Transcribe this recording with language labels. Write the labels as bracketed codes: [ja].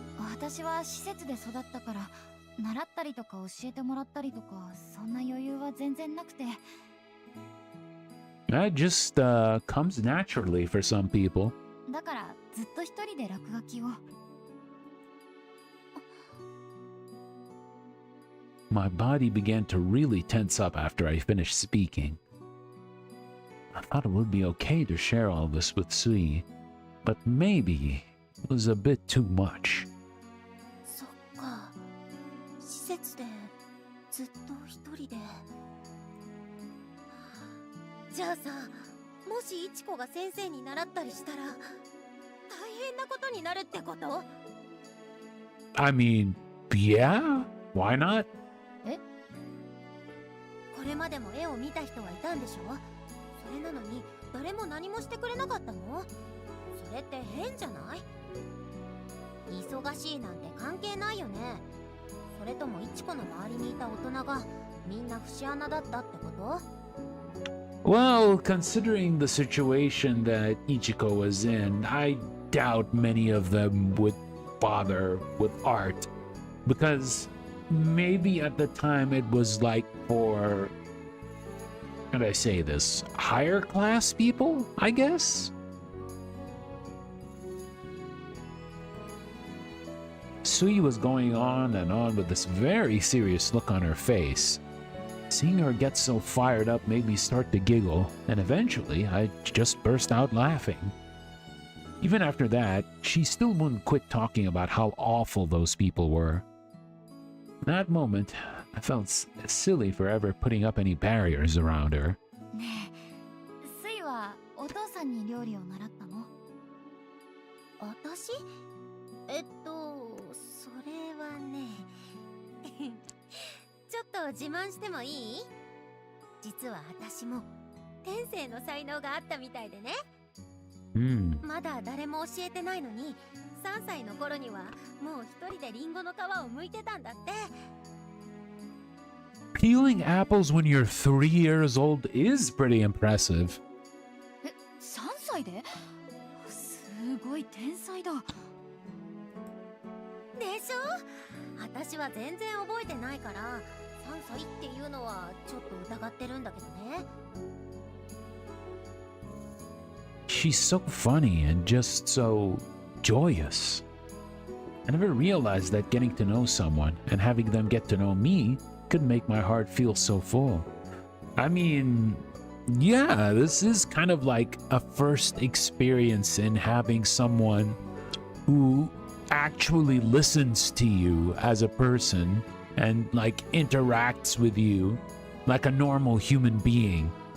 [ja] 私は施設で育ったから習ったりとか教えてもらったりとかそんな余裕は全然なくて。 [en] That just comes naturally for some people. [ja] だからずっと一人で落書きを。 [en] My body began to really tense up after I finished speaking. I thought it would be okay to share all this with Sui, but maybe it was a bit too much. [ja] そっか。施設でずっと一人で。じゃあさ、もしいちこが先生に習ったりしたら大変なことになるってこと？ I mean, yeah, why not? これまでも絵を見た人はいたんでしょ？それなのに誰も何もしてくれなかったの？それって変じゃない？忙しいなんて関係ないよね。それともいちこの周りにいた大人がみんな節穴だったってこと？ [en] Well, considering the situation that Ichiko was in, I doubt many of them would bother with art, because maybe at the time it was like for, how do I say this, higher class people, I guess? Sui was going on and on with this very serious look on her face. Seeing her get so fired up made me start to giggle, and eventually I just burst out laughing. Even after that, she still wouldn't quit talking about how awful those people were. In that moment, I felt silly for ever putting up any barriers around her. [ja] ねえ、スイはお父さんに料理を習ったの？私？それはね。ちょっと自慢してもいい？実は私も天性の才能があったみたいでね。まだ誰も教えてないのに、3歳の頃にはもう一人でリンゴの皮を剥いてたんだって。 [en] Peeling apples when you're 3 years old is pretty impressive. [ja] え、3歳で？すごい天才だ。でしょ？私は全然覚えてないから、3歳っていうのはちょっと疑ってるんだけどね。 [en] She's so funny and just so joyous. I never realized that getting to know someone and having them get to know me could make my heart feel so full. I mean, yeah, this is kind of like a first experience in having someone who actually listens to you as a person and like interacts with you like a normal human being.